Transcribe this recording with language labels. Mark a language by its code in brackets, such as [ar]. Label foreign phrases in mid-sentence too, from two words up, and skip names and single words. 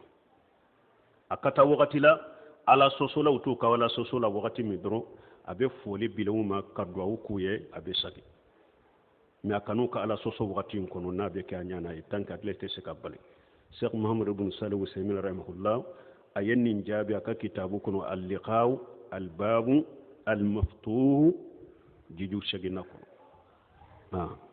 [bm] a ka taa wagati la ala sɔsɔlaw t'u ka ala sɔsɔ la wagati min dɔrɔn a bɛ foli bilenw ma ka duwawu k'u ye a bɛ sagi mais a kan'u ka ala sɔsɔ wagati in kɔnɔ n'a bɛ kɛ a ɲana ye [fr] tant que [bm] hakili tɛ se ka bali Sheikh Muhammad ibn Salih Usaimin rahimahullah a ye nin jaabi a ka kitabu kɔnɔ al-liqaw al-babu al-maftuh jiju segina kɔnɔ